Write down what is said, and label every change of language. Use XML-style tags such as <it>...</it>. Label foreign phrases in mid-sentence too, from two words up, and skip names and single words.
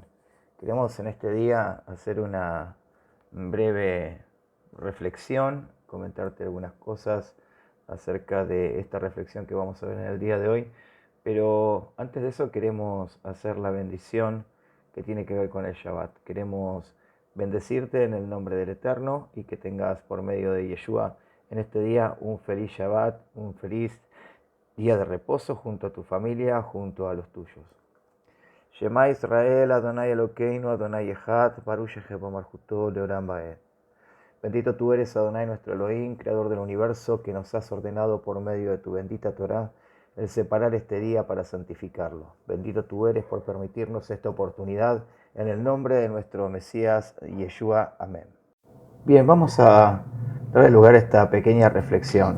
<es>Queremos en este día hacer una breve reflexión, comentarte algunas cosas acerca de esta reflexión que vamos a ver en el día de hoy, pero antes de eso queremos hacer la bendición que tiene que ver con el Shabbat. Queremos bendecirte en el nombre del Eterno y que tengas por medio de Yeshua en este día un feliz Shabbat, un feliz día de reposo junto a tu familia, junto a los tuyos.</es> <he>שמע ישראל, אדוני אלוקינו, אדוני אחד, ברוך שם מלכותו, לעולם ועד.</he> <es>Bendito tú eres, Adonai, nuestro Elohim, creador del universo, que nos has ordenado por medio de tu bendita Torá el separar este día para santificarlo. Bendito tú eres por permitirnos esta oportunidad, en el nombre de nuestro Mesías Yeshua. Amén. Bien, vamos a darle lugar a esta pequeña reflexión.</es>